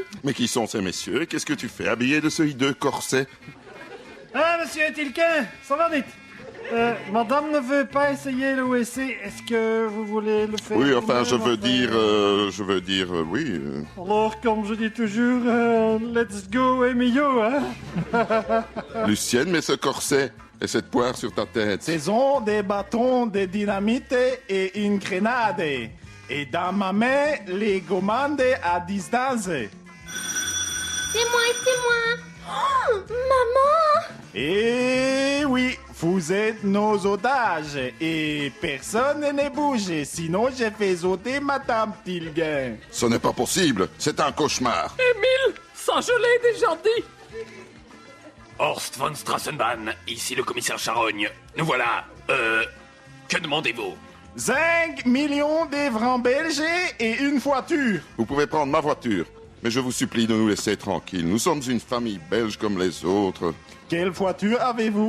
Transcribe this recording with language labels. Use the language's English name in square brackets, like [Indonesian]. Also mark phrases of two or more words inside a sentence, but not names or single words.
[French] Mais qui sont ces messieurs? Qu'est-ce que tu fais, habillé de ce hideux corset? Ah, monsieur Tilquin, ça va vite. Madame ne veut pas essayer le WC. Est-ce que vous voulez le faire? Oui, enfin, je veux vous-même, dire, oui. Alors, comme je dis toujours, [English] let's go, Emilio, [French] hein? Lucienne, mais ce corset et cette poire sur ta tête. Ce sont des bâtons de dynamite et une grenade. Et dans ma main, les commandes à distance. C'est moi. Oh, maman! Et oui, vous êtes nos otages. Et personne ne bouge, sinon je fais sauter madame Tilquin. Ce n'est pas possible, c'est un cauchemar. Émile, ça je l'ai déjà dit. Horst von Strassenbahn, ici le commissaire Charogne. Nous voilà. Que demandez-vous? 5 millions de francs belges et une voiture. Vous pouvez prendre ma voiture, mais je vous supplie de nous laisser tranquilles. Nous sommes une famille belge comme les autres. Quelle voiture avez-vous?